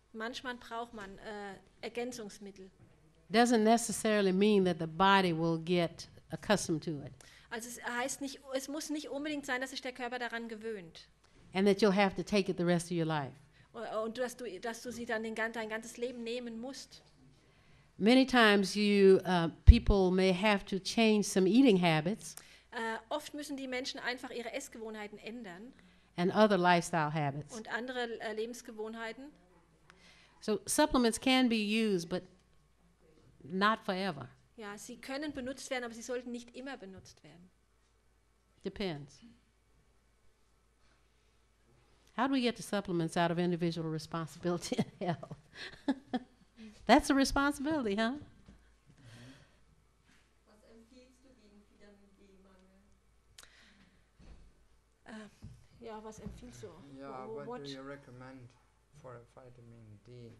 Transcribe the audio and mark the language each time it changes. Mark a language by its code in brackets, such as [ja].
[de] Manchmal braucht man Ergänzungsmittel. [en] Doesn't necessarily mean that the body will get accustomed to it [de] Also es heißt nicht, es muss nicht unbedingt sein, dass sich der Körper daran gewöhnt. [en] and that you'll have to take it the rest of your life. [de] Und dass du sie dann dein ganzes Leben nehmen musst. [en] Many times people may have to change some eating habits [de] Oft müssen die Menschen einfach ihre Essgewohnheiten ändern [en] and other lifestyle habits. [de] und andere Lebensgewohnheiten. [en] So supplements can be used, but not forever. [de] Ja, sie können benutzt werden, aber sie sollten nicht immer benutzt werden. [en] Depends. How do we get the supplements out of individual responsibility and health? That's a responsibility, huh? [de] Was empfiehlst du gegen Vitamin D-Mangel? Ja, was empfiehlst du? [en] Yeah, What- what do you recommend for a vitamin D